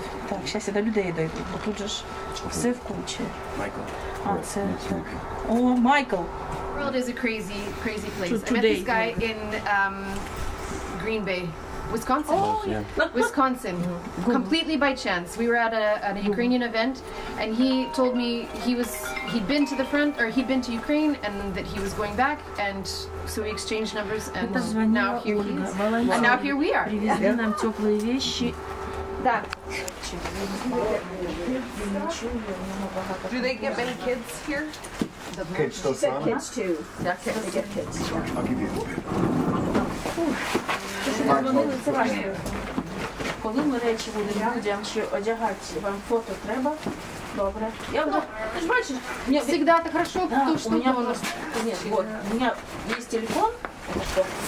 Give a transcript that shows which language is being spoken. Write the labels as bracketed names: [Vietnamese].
[Ukrainian] Так, зараз я до людей дойду, бо тут же ж все в кучі. А, це так. О, Майкл. [English] The world is a crazy, crazy place. So I met this today- guy in Green Bay, Wisconsin. Oh, yeah. Wisconsin, completely by chance. We were at a Ukrainian event, and he told me he'd been to the front, or he'd been to Ukraine, and that he was going back, and so we exchanged numbers, and now here he is. And now here we are. [Russian] Привезли нам теплые вещи. Да. [English] Do they get many kids here? Kids still some? Kids too. Okay. They get kids. I'll give you a [Ukrainian] Це важливо. Коли ми речі будемо людям чи одягати, вам фото треба? Добре. Я вже, ти ж бачиш, [Russian] Всегда это хорошо, потому что у меня просто, нет, вот, у меня есть телефон, это что?